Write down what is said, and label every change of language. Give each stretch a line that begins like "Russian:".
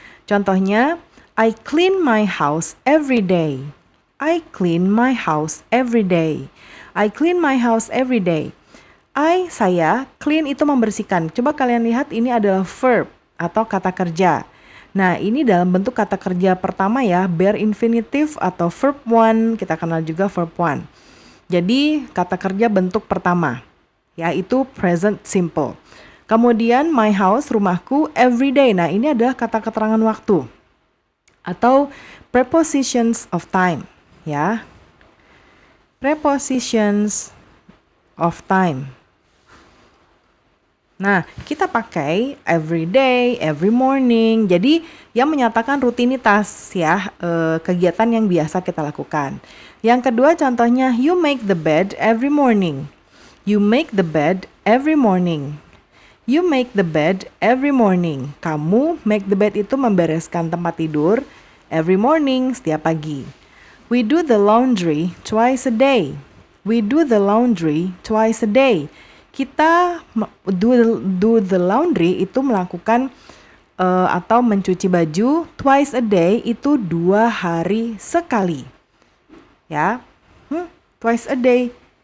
English: Contohnya, I clean my house every day. I clean my house every day. I clean my house every day.
Indonesian: Saya, clean itu membersihkan. Coba kalian lihat ini adalah verb atau kata kerja. Nah, ini dalam bentuk kata kerja pertama ya, bare infinitive atau verb 1, kita kenal juga verb 1. Jadi, kata kerja bentuk pertama, yaitu present simple. Kemudian, my house, rumahku, every day. Nah, ini adalah kata keterangan waktu atau prepositions of time, ya.
English: Prepositions of time. Nah, kita pakai every day, every morning.
Indonesian: Jadi, yang menyatakan rutinitas ya, kegiatan yang biasa kita lakukan.
English: Yang kedua contohnya, you make the bed every morning. You make the bed every morning. You make the bed every morning.
Indonesian: Kamu make the bed itu membereskan tempat tidur
English: every morning,
Indonesian: setiap pagi.
English: We do the laundry twice a day. We do the laundry twice a day.
Indonesian: Kita do the laundry itu melakukan atau mencuci baju
English: twice a day
Indonesian: itu 2 hari sekali.
English: Ya. Twice a day.